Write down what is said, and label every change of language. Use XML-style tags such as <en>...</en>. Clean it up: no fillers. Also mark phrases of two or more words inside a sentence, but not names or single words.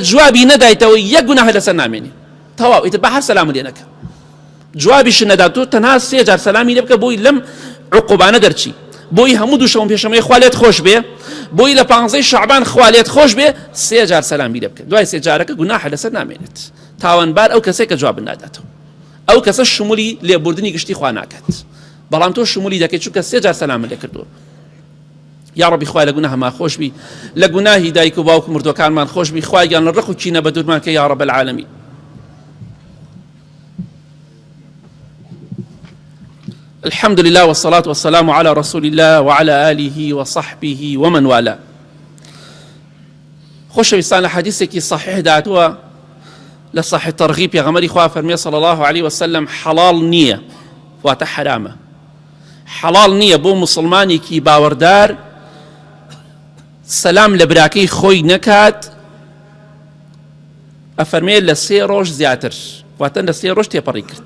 <ckb>جوابی نەدایتەوە یەک گوناهە لەسەر نامێنی تەواو ئیتر بە هەر سەلام لێ نەکە جوابیش نەدا تۆ تەنها 3 جار سەلامی لێ بکە بۆی لەم عقوبانە دەرچی بۆی هەموو دووشەمە پێشەمەی خوا لێت خۆش بێ بۆی لە 15 شەعبان خوا لێت خۆش بێ 3 جار سەلامی لێ بکە دوای 3 جارەکە گوناهە لەسەر نامێنێت تاوانبار ئەو کەسێک کە جواب ناداتەوە ئەو کەسە شمولی لێبوردنی گشتی خوا ناکات بەڵام تۆ شمولی دەکەیت چونکە 3 جار سەلام لێ کردووە. یا ربی خوای لە گوناهمان خۆش بی لە گوناهی دایک و باوک و مردوەکانمان خۆش بی خوای گیان لە ڕق و کینە بە دوورمان کە</ckb> <ar>یا رب العالمین. الحمد لله والصلاة والسلام على رسول الله وعلى آله وصحبه ومن والاه.</ar> <ckb>خۆشەویستان لە حەدیثێکی صحیح داتووە لە صحیح تەرغیب پێغەمبەری خوا فەرمێ</ckb> <ar>صلی الله عليه وسلم</ar> <ckb>حەڵاڵ نییە واتە حرامە حەڵاڵ نییە بۆ موسڵمانێکی باوەڕدار سەلام لە براکەی خۆی نەکات ئەفەرمێ لە 3 ڕۆژ زیاتر واتە لە 3 ڕۆژ تێپەڕی کرد.</ckb>